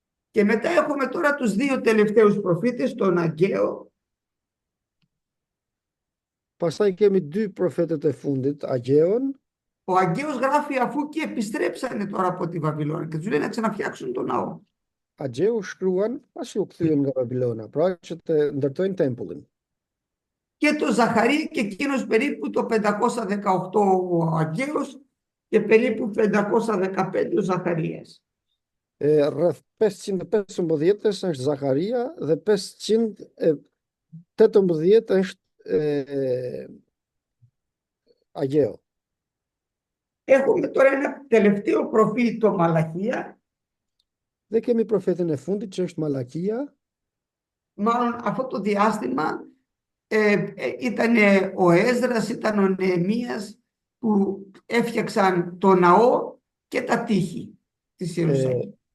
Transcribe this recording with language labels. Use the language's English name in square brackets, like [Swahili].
[Greek] Και μετά έχουμε τώρα τους δύο τελευταίους προφήτες, τον Αγκαίο. [Albanian] Pastaj kemi dy profetët e fundit, Agjeon. [Greek] Ο Αγκαίος γράφει αφού και επιστρέψανε τώρα από τη Βαβυλώνα και τους λέει να ξαναφτιάξουν τον ναό. [Albanian] Agjeu shkruan pasi u kthyen nga Babilona, pra që të ndërtojnë tempullin. [Greek] Και το Ζαχαρία και εκείνος περίπου το 518 ο Αγκαίος και περίπου 515 ο Ζαχαρίας. [Albanian] Rreth 515-ës është Zakaria dhe 518 është Ageo. [Greek] Έχουμε τώρα ένα τελευταίο προφήτη, το Μαλαχία. [Albanian] Dhe kemi profetin e fundit që është Malakia. [Greek] Μάλλον αυτό το διάστημα ήταν ο Έσδρας, ήταν ο Νεεμίας που έφτιαξαν το ναό και τα τείχη της Ιερουσαλήμ.